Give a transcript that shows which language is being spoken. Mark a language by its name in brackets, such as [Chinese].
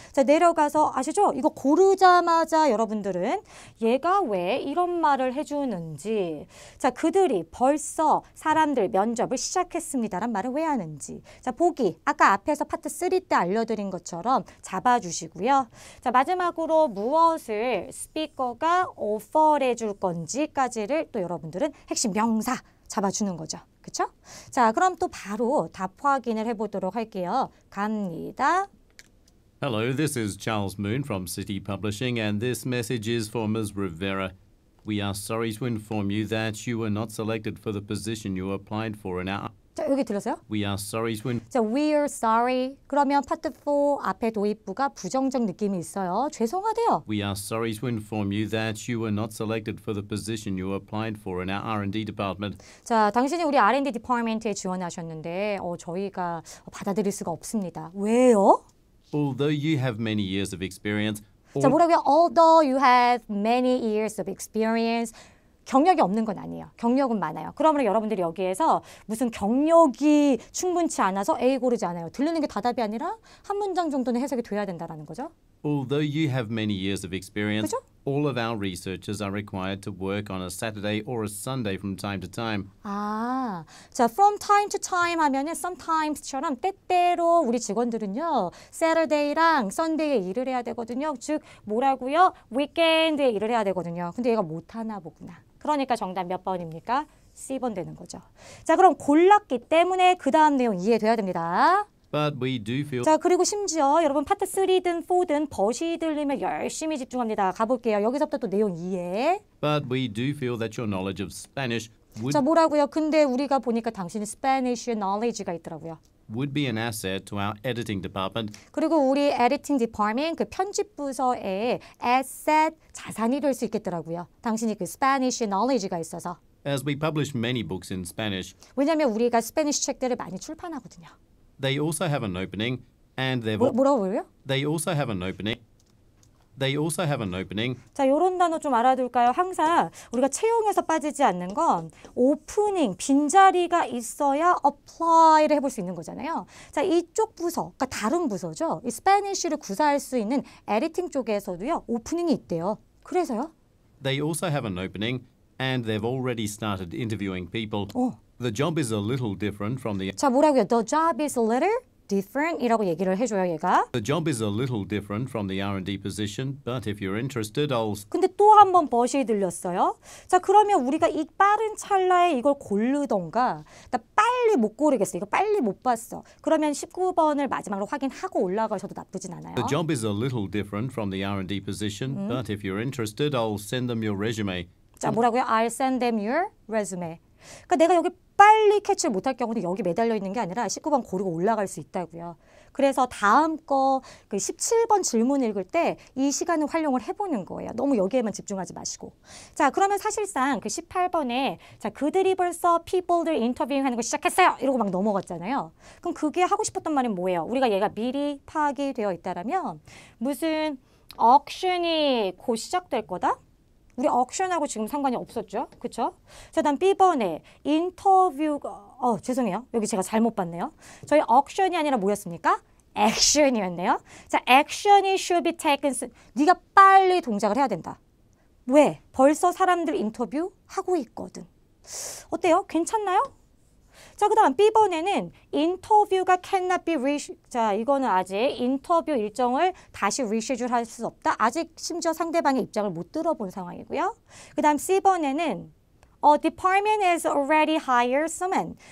[Korean] 자, 내려가서 아시죠? 이거 고르자마자 여러분들은 얘가 왜 이런 말을 해주는지, 자, 그들이 벌써 사람들 면접을 시작했습니다란 말을 왜 하는지, 자, 보기 아까 앞에서 파트 3 때 알려드린 것처럼 잡아주시고요. 자, 마지막으로 무엇을 스피커가 오퍼를 해줄 건지까지를 또 여러분들은 핵심 명사 잡아주는 거죠. 그쵸? 자, 그럼 또 바로 답 확인을 해보도록 할게요. 갑니다. [English] Hello, this is Charles Moon from City Publishing, and this message is for Ms. Rivera. We are sorry to inform you that you were not selected for the position you applied for in our... [Korean] 자, 여기 들렸어요? [English] We are sorry to 자, we're sorry. [Korean] 그러면 파트 4 앞에 도입부가 부정적 느낌이 있어요. 죄송하대요. [English] We are sorry to inform you that you were not selected for the position you applied for in our R&D department. [Korean] 자, 당신이 우리 R&D 디파트먼트에 지원하셨는데 저희가 받아들일 수가 없습니다. 왜요? [English] Although you have many years of experience, [Korean] 자, 뭐라고요? [English] Although you have many years of experience. [Korean] 경력이 없는 건 아니에요. 경력은 많아요. 그러면 여러분들이 여기에서 무슨 경력이 충분치 않아서 A 고르지 않아요. 들리는 게 다 답이 아니라 한 문장 정도는 해석이 돼야 된다는 거죠. [English] although you have many years of experience, [Korean] 그죠? [English] all of our researchers are required to work on a Saturday or a Sunday from time to time. [Korean] 아, 자, [English] from time to time [Korean] 하면은 sometimes처럼 때때로 우리 직원들은요, Saturday랑 Sunday에 일을 해야 되거든요. 즉, 뭐라고요? weekend에 일을 해야 되거든요. 근데 얘가 못하나 보구나. 그러니까 정답 몇 번입니까? C번 되는 거죠. 자, 그럼 골랐기 때문에 그 다음 내용 이해돼야 됩니다. [English] But we do feel [Korean] 자, 그리고 심지어 여러분 파트 3든 4든 벗이 들리면 열심히 집중합니다. 가볼게요. 여기서부터 또 내용 이해. [English] But we do feel that your knowledge of Spanish [Korean] 자, 뭐라고요? 근데 우리가 보니까 당신이 Spanish knowledge가 있더라고요. [English] would be an asset to our editing department. [Korean] 그리고 우리 에디팅 디파트먼트 그 편집 부서에 asset 자산이 될 수 있겠더라고요. 당신이 그 Spanish knowledge가 있어서. [English] As we publish many books in Spanish, [Korean] 왜냐하면 우리가 스페니쉬 책들을 많이 출판하거든요. [English] they also have an opening, and [Korean] 뭐라고 그래요? [English] they also have an opening. They also have an opening. [Korean] 자, 요런 단어 좀 알아둘까요? 항상 우리가 채용에서 빠지지 않는 건 오프닝, 빈자리가 있어야 apply를 해볼 수 있는 거잖아요. 자, 이쪽 부서, 그러니까 다른 부서죠. 이 스페니쉬를 구사할 수 있는 에디팅 쪽에서도요, 오프닝이 있대요. 그래서요? [English] They also have an opening, and they've already started interviewing people. The job is a little different from the [Korean] 자, 뭐라고요? [English] The job is a little different [Korean] 이라고 얘기를 해줘요, 얘가. [English] The job is a little different from the R&D position, but if you're interested, I'll... [Korean] 근데 또 한 번 벗이 들렸어요. 자, 그러면 우리가 이 빠른 찰나에 이걸 고르던가, 나 빨리 못 고르겠어. 이거 빨리 못 봤어. 그러면 19번을 마지막으로 확인하고 올라가셔도 나쁘진 않아요. [English] The job is a little different from the R&D position, but if you're interested, I'll send them your resume. [Korean] 자, 뭐라고요? [English] I'll send them your resume. [Korean] 그러니까 내가 여기 빨리 캐치를 못할 경우는 여기 매달려 있는 게 아니라 19번 고르고 올라갈 수 있다고요. 그래서 다음 거 그 17번 질문 읽을 때 이 시간을 활용을 해보는 거예요. 너무 여기에만 집중하지 마시고. 자, 그러면 사실상 그 18번에 자, 그들이 벌써 people들 인터뷰잉하는 거 시작했어요. 이러고 막 넘어갔잖아요. 그럼 그게 하고 싶었던 말은 뭐예요? 우리가 얘가 미리 파악이 되어 있다라면 무슨 억션이 곧 시작될 거다? 우리 억션하고 지금 상관이 없었죠? 그쵸? 자, 다음 B번에 인터뷰가, 죄송해요. 여기 제가 잘못 봤네요. 저희 억션이 아니라 뭐였습니까? 액션이었네요. 자, 액션이 [English] should be taken. [Korean] 네가 빨리 동작을 해야 된다. 왜? 벌써 사람들 인터뷰 하고 있거든. 어때요? 괜찮나요? 자, 그 다음 B번에는 인터뷰가 [English] cannot be [Korean] 자, 이거는 아직 인터뷰 일정을 다시 reschedule 할 수 없다. 아직 심지어 상대방의 입장을 못 들어본 상황이고요. 그 다음 C번에는 [English] department has already hired someone.